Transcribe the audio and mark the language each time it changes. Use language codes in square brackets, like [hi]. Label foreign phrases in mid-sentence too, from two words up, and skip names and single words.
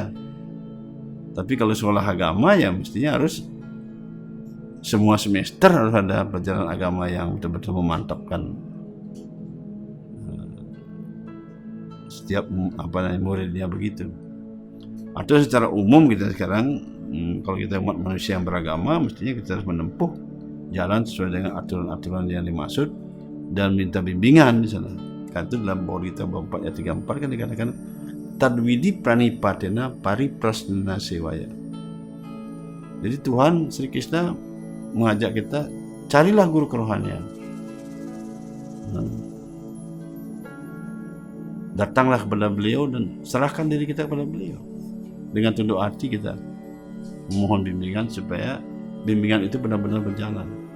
[id] Tapi kalau sekolah agama ya mestinya harus semua semester harus ada pelajaran agama yang betul-betul memantapkan setiap muridnya begitu. Atau secara umum kita sekarang kalau kita umat manusia yang beragama, mestinya kita harus menempuh jalan sesuai dengan aturan-aturan yang dimaksud dan minta bimbingan di sana. Kan itu dalam Bawah Gita 4 ayat 34 kan dikatakan [sa] tadwidi pranipatena pariprasnana sewaya. [id] Jadi Tuhan Sri Krishna mengajak kita, carilah guru kerohanian. Datanglah kepada beliau dan serahkan diri kita kepada beliau. Dengan tunduk hati kita memohon bimbingan supaya bimbingan itu benar-benar berjalan.